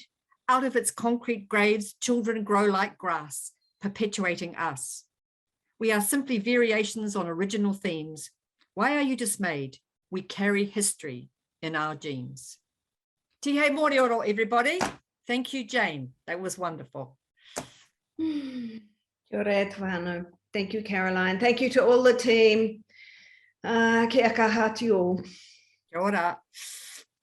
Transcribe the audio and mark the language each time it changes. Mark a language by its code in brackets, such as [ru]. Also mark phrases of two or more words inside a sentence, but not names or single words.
[en] Out of its concrete graves, children grow like grass, perpetuating us. We are simply variations on original themes. Why are you dismayed? We carry history in our genes. [mi] Tihei morioro, [en] everybody. Thank you, Jane. That was wonderful. [mi] Kia ora e whānau. [en] Thank you, Caroline. Thank you to all the team. [mi] Kia kaha te o. Kia ora.